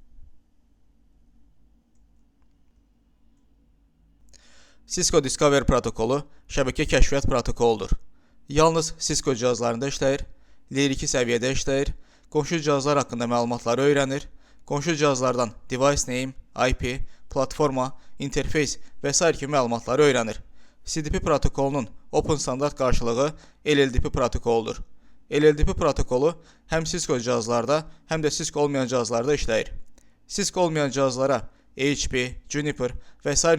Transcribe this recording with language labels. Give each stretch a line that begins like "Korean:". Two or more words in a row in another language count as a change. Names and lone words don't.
Azerbaijani: Cisco Discovery protokolu şəbəkə kəşfiyyat protokoludur. Yalnız Cisco cihazlarında işləyir, Layer 2 səviyyədə işləyir, qonşu cihazlar haqqında məlumatları öyrənir, qonşu cihazlardan
English: device name, IP,
Azerbaijani: platforma, interface və s. kimi məlumatları öyrənir. CDP protokolunun Open standart qarşılığı LLDP protokoludur. LLDP protokolu həm Cisco cihazlarda, həm də Cisco olmayan cihazlarda işləyir. Cisco olmayan cihazlara HP, Juniper və s.